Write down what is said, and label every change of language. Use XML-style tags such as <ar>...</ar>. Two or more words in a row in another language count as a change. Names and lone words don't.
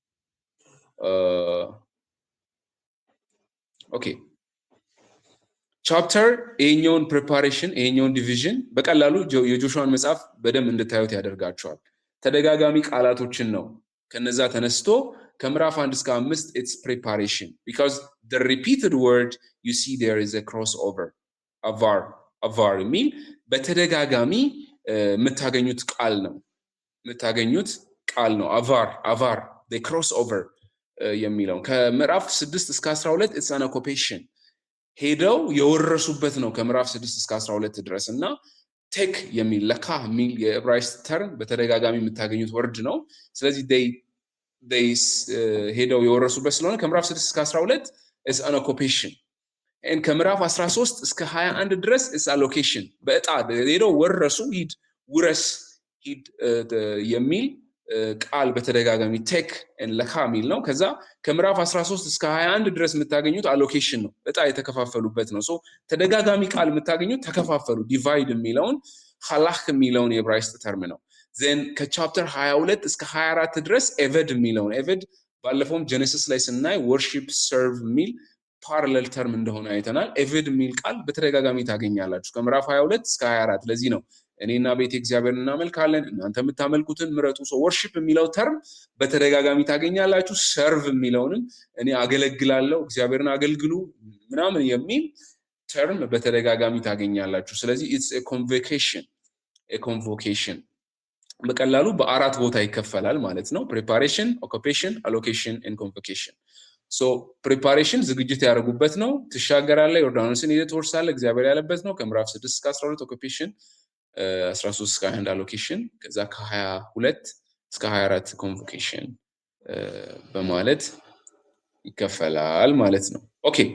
<am>ኦኬ ቻፕተር ይሄኛውን ፕሪፓሬሽን ይሄኛውን ዲቪዥን በቀላሉ የጆሹዋን መጽሐፍ በደም እንድታዩት ያደርጋቸዋል ተደጋጋሚ ቃላቶችን ነው ከነዛ ተነስቶ ከምዕራፍ 1 እስከ 5</am> <en>it's preparation because the repeated word you see there is a crossover avar mean</en> <am>በተደጋጋሚ የምታገኙት ቃል ነው avar the crossover የሚለው ከምዕራፍ 6 እስከ 12</am> <en>it's an occupation</en> <am>ሄደው የወረሱበት ነው ከምዕራፍ 6 እስከ 12 ድረስ እና ቴክ የሚል ለካ የሚል የዕብራይስጥ ተርም በተደጋጋሚ የምታገኙት ወርድ ነው ስለዚህ they ሄደው የወረሱበት ስለሆነ ከምዕራፍ 6 እስከ 12</am> <en>is an occupation and</en> <am>ከምዕራፍ 13 እስከ 21 ድረስ</am> <en>is allocation</en> <am>በእጣ ሄደው ወረሱ ውረስ የሚል ቃል በተደጋጋሚ ቴክ and ለካ የሚል ነው ከዛ ከምዕራፍ 13 እስከ 21 ድረስ የምታገኙት allocation ነው እጣ የተከፋፈሉበት ነው so ተደጋጋሚ ቃል የምታገኙት ተከፋፈሉ divide የሚለውን ሐላህ የሚለውን የዕብራይስጥ ተርም ነው then ከቻፕተር 22 እስከ 24 ድረስ ኤቨድ የሚለውን ኤቨድ ባለፈውም ጀነሲስ ላይ ስናይ</am> <en>worship serve</en> <am>የሚል</am> <en>parallel term</en> <am>እንደሆነ አይተናል ኤቨድ የሚል ቃል በተደጋጋሚ ታገኛላችሁ ከምዕራፍ 22 እስከ 24 ለዚህ ነው እኔና ቤት እግዚአብሔርን እናመልካለን እናንተ የምታመልኩትን ምረጡ</am> <en>so worship</en> <am>የሚለው ተርም በተደጋጋሚ ታገኛላችሁ serve የሚለውንም እኔ አገለግላለሁ እግዚአብሔርን አገልግሉ ምናምን የሚል ተርም በተደጋጋሚ ታገኛላችሁ ስለዚህ</am> <en>it's a convocation</en> <am>በቀላሉ በአራት ቦታ ይከፈላል ማለት ነው</am> <en>preparation occupation allocation and convocation so preparation</en> <am>ዝግጅት ያደርጉበት ነው ትሻገራለህ ዮርዳኖስን ሄደህ ትወርሳለህ እግዚአብሔር ያለበት ነው ከምዕራፍ 6 እስከ 12 occupation 13 እስከ 21 allocation ከዛ ከ22 እስከ 24 convocation በማለት ይከፈላል ማለት ነው ኦኬ</am>